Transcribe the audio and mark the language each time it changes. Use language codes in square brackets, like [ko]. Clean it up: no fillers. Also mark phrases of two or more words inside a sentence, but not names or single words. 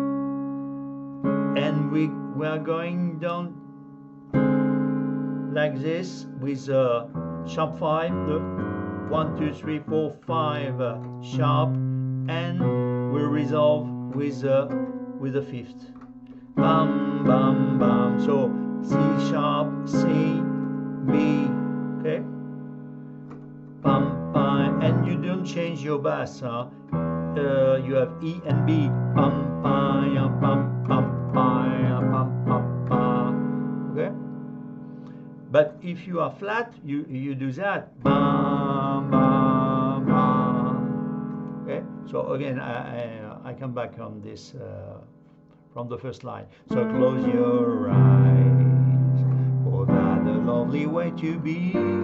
[en] and we are going down like this with sharp 5, the 1 2 3 4 5 sharp, and we resolve with the fifth. Bam bam bam. So C sharp, C, B, okay. Bam bam, and you don't change your bass. You have E and B. Bam bam bam bam bam bam bam bam. Okay. But if you are flat, you do that. Bam, bam, bam. Okay. So again, I come back on this from the first line. So close your eyes, for that a lovely way to be.